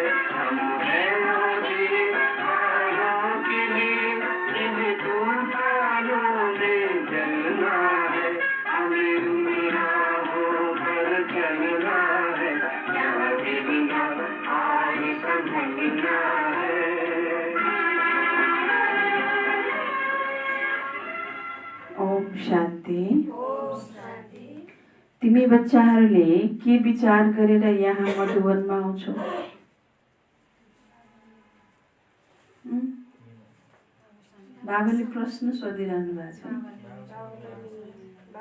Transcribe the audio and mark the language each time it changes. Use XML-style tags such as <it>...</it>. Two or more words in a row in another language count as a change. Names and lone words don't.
<hi>हम हैं औरों के लिए जिन्हें तूफानों में जलना है। हमें उन राहों पर चलना है जहाँ गिरना और संभलना है। ओम शान्ति।</hi> <ne>तिमी बच्चाहरूले के विचार गरेर यहाँ मधुवनमा आउँछौ? बाबाले प्रश्न सोधिरहनु भएको छ।</ne>